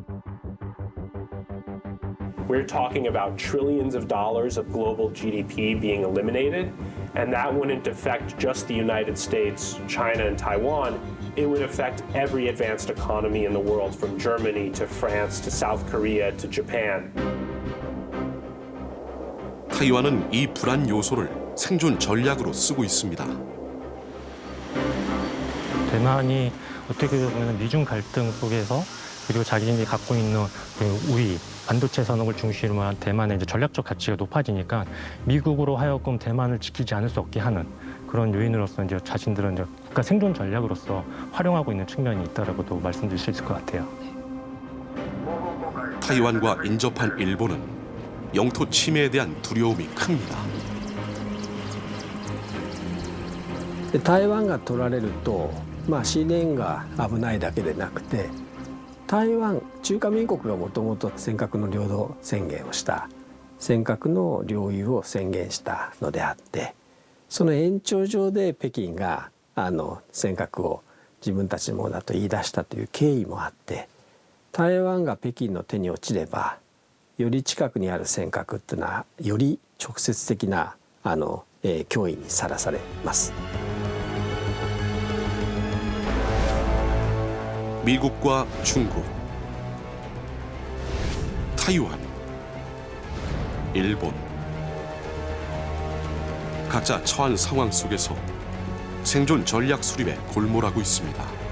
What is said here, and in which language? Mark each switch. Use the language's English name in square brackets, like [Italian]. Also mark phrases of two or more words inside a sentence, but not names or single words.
[English] We're talking about trillions of dollars of global GDP being eliminated, and that wouldn't affect just the United States, China, and Taiwan. It would affect every advanced economy in the world, from Germany to France to South Korea to Japan. [Korean] 타이완은 이 불안 요소를 생존 전략으로 쓰고 있습니다. 대만이 어떻게 보면 미중 갈등 속에서 그리고 자기들이 갖고 있는 그 우위, 반도체 산업을 중심으로 한 대만의 이제 전략적 가치가 높아지니까 미국으로 하여금 대만을 지키지 않을 수 없게 하는 그런 요인으로서 이제 자신들은 이제 국가 생존 전략으로서 활용하고 있는 측면이 있다라고도 말씀드릴 수 있을 것 같아요. 타이완과 인접한 일본은 영토 침해에 대한 두려움이 큽니다. [Japanese] で台湾が取られると、資源が危ないだけでなくて、台湾中華民国がもともと尖閣の領土宣言をした尖閣の領有を宣言したのであって、その延長上で北京が尖閣を自分たちのものだと言い出したという経緯もあって、台湾が北京の手に落ちればより近くにある尖閣っていうのはより直接的な脅威にさらされます。 [Korean] 미국과 중국, 타이완, 일본 각자 처한 상황 속에서 생존 전략 수립에 골몰하고 있습니다.